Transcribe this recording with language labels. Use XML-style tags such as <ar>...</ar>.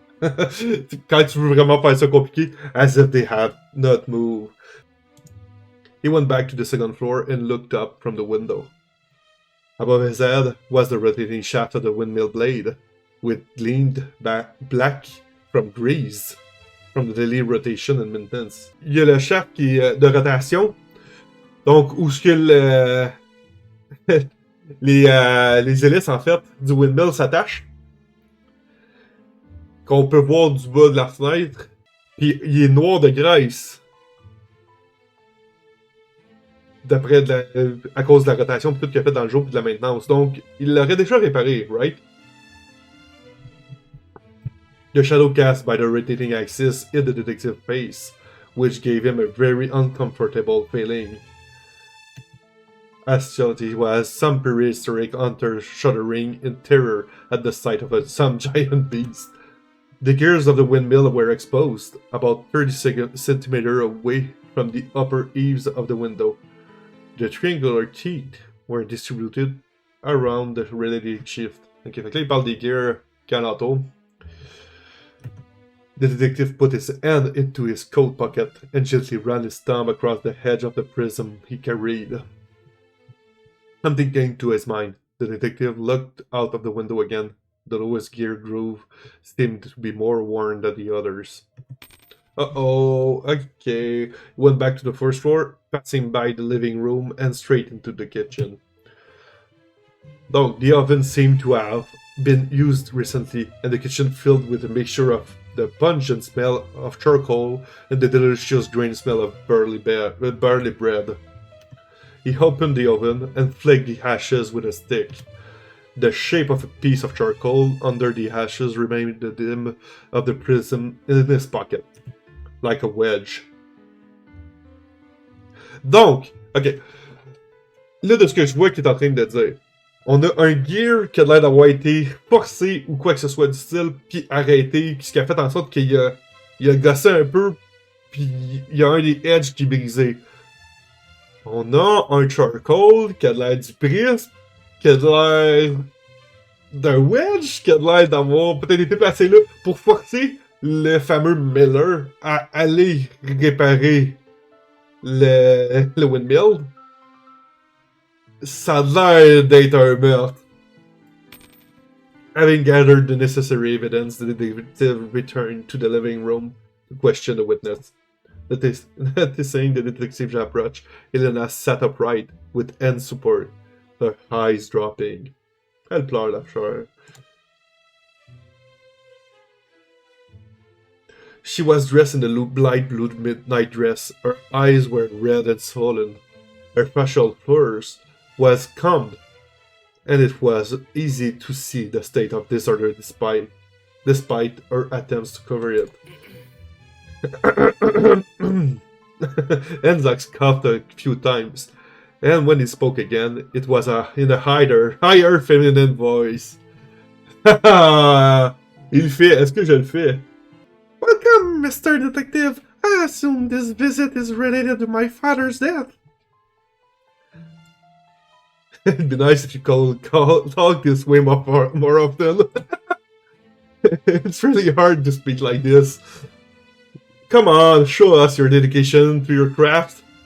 <fr>Quand tu veux vraiment faire ça compliqué,</fr> <en>as if they had not moved. He went back to the second floor and looked up from the window. Above his head was the rotating shaft of the windmill blade, with gleamed black from grease, from the daily rotation and maintenance.</en> <fr>Il y a le shaft qui est de rotation, donc où ce que les hélices en fait du windmill s'attachent, qu'on peut voir du bas de la fenêtre, puis il est noir de graisse. D'après à cause de la rotation et tout qu'il a fait dans le jour et de la maintenance. Donc, il l'aurait déjà réparé, right?</fr> <en>The shadow cast by the rotating axis hit the detective's face, which gave him a very uncomfortable feeling. As he was, some prehistoric hunter shuddering in terror at the sight of some giant beast. The gears of the windmill were exposed, about 30 centimeters away from the upper eaves of the window. The triangular teeth were distributed around the related shift.</en> <fr>Ok, fait que là, il parle des gears qui alentour.</fr> <en>The detective put his hand into his coat pocket and gently ran his thumb across the edge of the prism he carried. Something came to his mind. The detective looked out of the window again. The lowest gear groove seemed to be more worn than the others. Uh-oh, okay. He went back to the first floor, passing by the living room and straight into the kitchen. Donc, the oven seemed to have been used recently, and the kitchen filled with a mixture of the pungent smell of charcoal and the delicious grain smell of barley bread. He opened the oven and flicked the ashes with a stick. The shape of a piece of charcoal under the ashes reminded him of the prism in his pocket, like a wedge.</en> <fr>Donc, ok. Là, de ce que je vois qu'il est en train de dire, on a un gear qui a l'air d'avoir été forcé ou quoi que ce soit du style, puis arrêté, ce qui a fait en sorte qu'il a gossé un peu, puis il y a un des edges qui est brisé. On a un charcoal qui a l'air du prisme, qui a l'air d'un wedge, qui a l'air d'avoir peut-être été placé là pour forcer le fameux Miller à aller réparer le windmill. Ça a l'air d'être un meurtre.</fr> <en>Having gathered the necessary evidence, the detective returned to the living room to question the witness. Noticing the detective's approach, Elena sat upright with hand support, her eyes dropping.</en> <fr>Elle pleure, la fleur.</fr> <en>She was dressed in a light blue midnight dress. Her eyes were red and swollen. Her facial flush was calmed, and it was easy to see the state of disorder despite her attempts to cover it. Enzax coughed a few times, and when he spoke again, it was in a higher feminine voice.</en> <fr>Il fait, est-ce que je le fais?</fr> <en>Welcome, Mr. Detective. I assume this visit is related to my father's death. It'd be nice if you talk this way more often. It's really hard to speak like this. Come on, show us your dedication to your craft.</en>